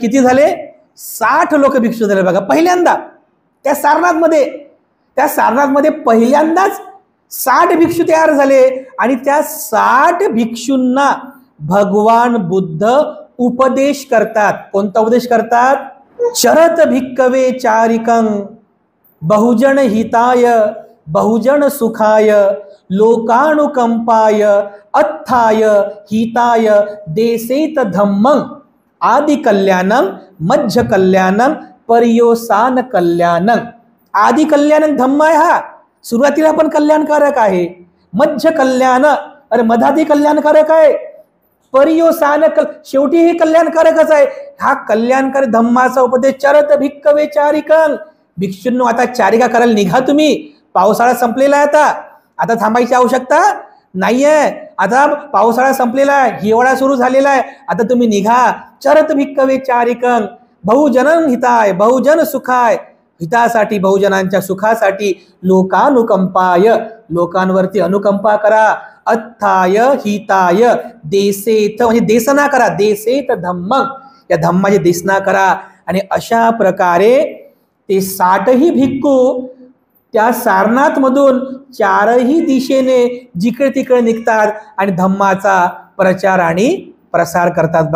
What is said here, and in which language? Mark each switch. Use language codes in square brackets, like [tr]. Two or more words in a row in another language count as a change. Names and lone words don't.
[mr] किती झाले? 60 लोक भिक्षू झाले. बघा, पहिल्यांदा त्या सारनाथमध्ये पहिल्यांदाच 60 भिक्षू तयार झाले आणि त्या 60 भिक्षूंना भगवान बुद्ध उपदेश करतात. कोणता उपदेश करतात? [pi] चरत भिक्कवे चारिकं बहुजन हिताय बहुजन सुखाय लोकानुकंपाय अत्थाय हिताय देसेत धम्मं आदि कल्याणं मध्य कल्याणं पर्योसान कल्याणं. आदि कल्याणं [mr] धम्म आहे हा, सुरुवातीला पण कल्याणकारक आहे. [pi] मध्य कल्याण, [mr] अरे मधादी कल्याणकारक आहे. पर्योसान शेवटी हे कल्याणकारकच आहे. हा कल्याणकारी धम्माचा उपदेश [pi] चरत भिक्कवे चारिकं. [mr] भिक्षूंनो आता चारिका करायला निघा तुम्ही, पावसाळा संपलेला आहे. आता थांबायची आवश्यकता नाहीये. आता पावसाळा संपलेला आहे, हिवाळा सुरू झालेला आहे, आता तुम्ही निघा. [pi] चरत भिक्कवे चारिकं बहुजन हिताय बहुजन सुखाय, [mr] हितासाठी बहुजनांच्या सुखासाठी, लोकानुकंपाय लोकांवरती अनुकंपा करा, [pi] अत्थाय हिताय देसेत [mr] म्हणजे देसना करा, [pi] देसेत धम्म [mr] या धम्माची देसना करा. आणि अशा प्रकारे ते 60ही भिक्खू त्या सारनाथ मधून 4ही दिशेने जिकडे तिकडे निघतात आणि धम्माचा प्रचार आणि प्रसार करतात.